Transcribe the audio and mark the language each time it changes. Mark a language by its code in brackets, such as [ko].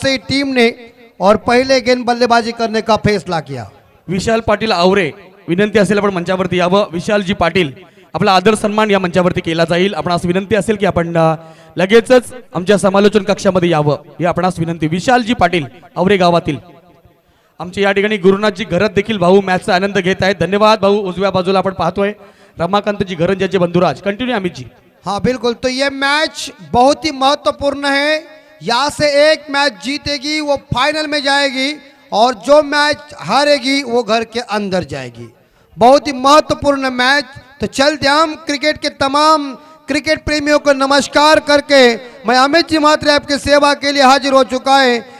[hi] से टीम ने और पहिले गेंद बल्लेबाजी करने का फैसला किया। [mr] विशाल पाटील आवरे विनंती असेल आपण मंचावरती यावं. विशालजी पाटील आपला आदर सन्मान या मंचावरती केला जाईल. आपणास विनंती असेल की आपण लगेचच आमच्या समालोचन कक्षामध्ये यावं ही आपणास विनंती. विशालजी पाटील आवरे गावातील आमचे या ठिकाणी गुरुनाथजी घरत देखील भाऊ मॅचचा आनंद घेत आहेत. धन्यवाद भाऊ. उजव्या बाजूला आपण पाहतोय रमाकांतजी घरंजाचे बंधुराज. [en] Continue Amitji. [hi] हाँ बिल्कुल, तो ये मैच बहुत ही महत्वपूर्ण है. यहाँ से एक मैच जीतेगी वो फाइनल में जाएगी और जो मैच हारेगी वो घर के अंदर जाएगी. बहुत ही महत्वपूर्ण मैच. तो चलते हम क्रिकेट के तमाम क्रिकेट प्रेमियों को नमस्कार करके मैं अमित जी मात्रे आपकी सेवा के लिए हाजिर हो चुका है.